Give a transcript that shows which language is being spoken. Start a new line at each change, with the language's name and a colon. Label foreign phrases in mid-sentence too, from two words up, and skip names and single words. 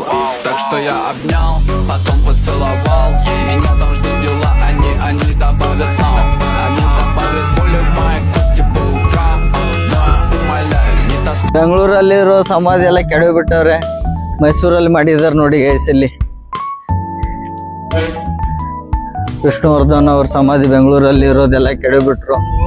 Russian: Так что я обнял, потом поцеловал. Меня там ждут дела, они добавят нам. Они добавят боли в мои кости по утрам. Но умоляю, не таскай.
Kannada: ಬೆಂಗಳೂರಲ್ಲಿರೋ ಸಮಾಧಿ ಎಲ್ಲ ಕೆಡವಿಬಿಟ್ಟವ್ರೆ. ಮೈಸೂರಲ್ಲಿ ಮಾಡಿದಾರೆ ನೋಡಿ ಗೈಸ್. ಇಲ್ಲಿ ವಿಷ್ಣುವರ್ಧನ್ ಅವ್ರ ಸಮಾಧಿ ಬೆಂಗಳೂರಲ್ಲಿ ಇರೋದೆಲ್ಲ ಕೆಡವಿಬಿಟ್ರು.